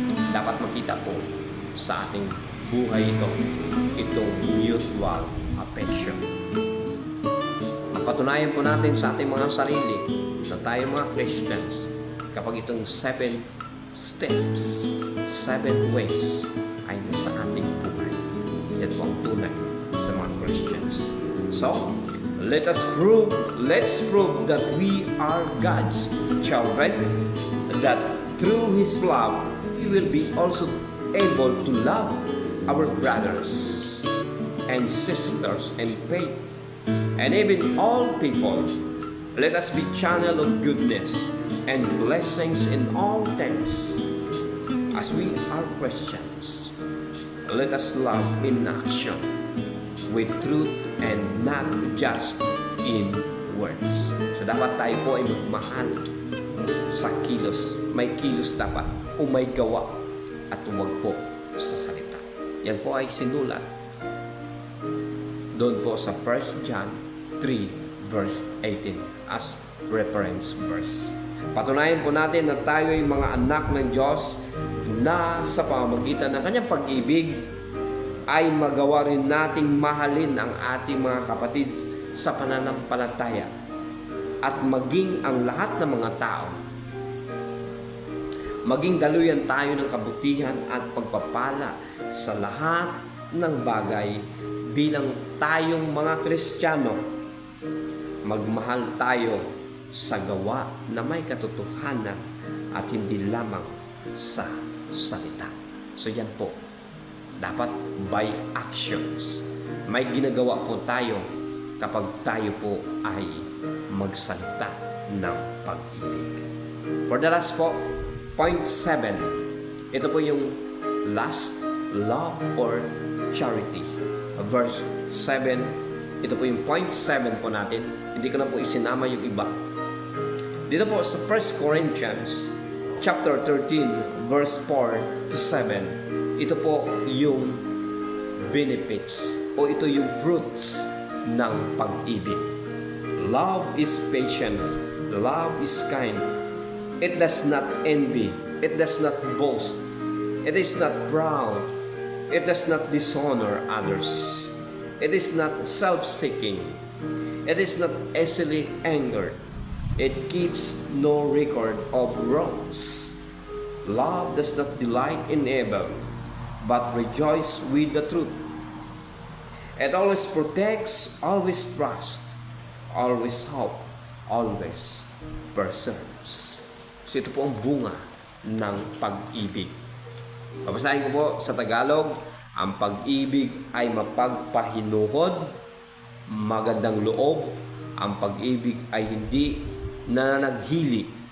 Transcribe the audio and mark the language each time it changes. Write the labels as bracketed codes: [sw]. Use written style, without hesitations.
[tl] Dapat makita po sa ating buhay itong [en] mutual affection. [tl] Patunayan po natin sa ating mga sarili na tayo mga Christians kapag itong [en] 7 steps, 7 ways [tl] ay nasa ating buhay. Yan po ang tunay sa mga Christians. [en] So, let's prove that we are God's children, that through His love, we will be also able to love our brothers and sisters in faith, and even all people. Let us be channel of goodness and blessings in all things. As we are Christians, let us love in action, with truth and not just in words. [tl] So dapat tayo po ay magmahal sa kilos. May kilos dapat o may gawa at huwag po sa salita. Yan po ay sinulat doon po sa 1 John 3 verse 18 [en] as reference verse. [tl] Patunayan po natin na tayo ay mga anak ng Diyos na sa pamamagitan ng kanyang pag-ibig ay magawa rin nating mahalin ang ating mga kapatid sa pananampalataya at maging ang lahat ng mga tao. Maging daluyan tayo ng kabutihan at pagpapala sa lahat ng bagay bilang tayong mga Kristiyano. Magmahal tayo sa gawa na may katotohanan at hindi lamang sa salita. So yan po, dapat [en] by actions. [tl] May ginagawa po tayo kapag tayo po ay magsalita ng pag-ibig. [en] For the last po, point 7. [tl] Ito po yung last, [en] love or charity. [tl] Verse 7. Ito po yung point 7 po natin. Hindi ko na po isinama yung iba. Dito po sa 1 Corinthians chapter 13 verse 4 to 7. Ito po yung benefits o ito yung fruits ng pag-ibig. [en] Love is patient. Love is kind. It does not envy. It does not boast. It is not proud. It does not dishonor others. It is not self-seeking. It is not easily angered. It keeps no record of wrongs. Love does not delight in evil, but rejoices with the truth. It always protects, always trusts, always hope, always perseveres. [tl] So ito po ang bunga ng pag-ibig. Babasahin ko po sa Tagalog. Ang pag-ibig ay mapagpahinuhod, magandang loob. Ang pag-ibig ay hindi nananaghili.